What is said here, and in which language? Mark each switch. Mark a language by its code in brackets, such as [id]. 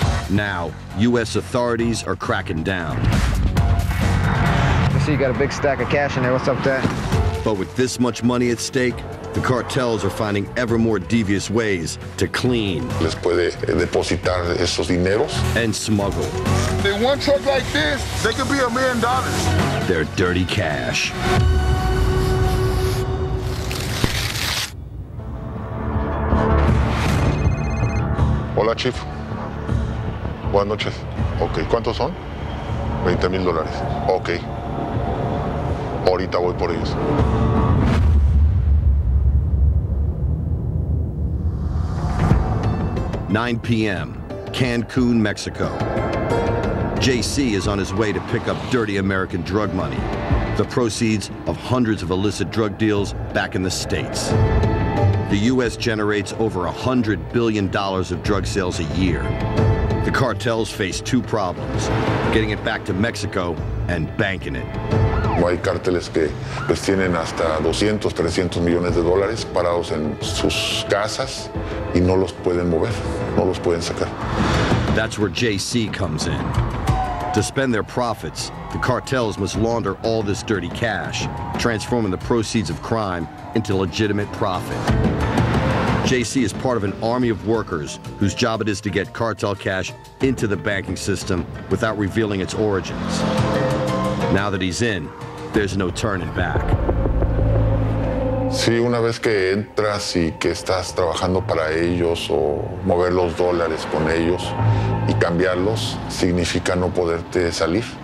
[en] Now, U.S. authorities are cracking down. I see you got a big stack of cash in there. What's up with that? But with this much money at stake, the cartels are finding ever more devious ways to clean [es] Les puede depositar esos dineros. [en] and smuggle In one truck like this, they could be $1 million. their dirty cash. [es] Hola, Chief. Buenas noches. Ok, ¿cuántos son? $20,000. Ok. Ahorita voy por ellos. [en] "9 p.m., Cancun, Mexico. JC is on his way to pick up dirty American drug money, the proceeds of hundreds of illicit drug deals back in the States. The U.S. generates over $100 billion of drug sales a year. The cartels face two problems: getting it back to Mexico and banking it. [es] No hay cárteles que pues tienen hasta 200, 300 millones de dólares parados en sus casas y no los pueden mover, no los pueden sacar. [en] That's where JC comes in. To spend their profits, the cartels must launder all this dirty cash, transforming the proceeds of crime into legitimate profit. JC is part of an army of workers whose job it is to get cartel cash into the banking system without revealing its origins. Now that he's in, there's no turning back. [es] Sí, una vez que entras y que estás trabajando para ellos o mover los dólares con ellos y cambiarlos, significa no poderte salir.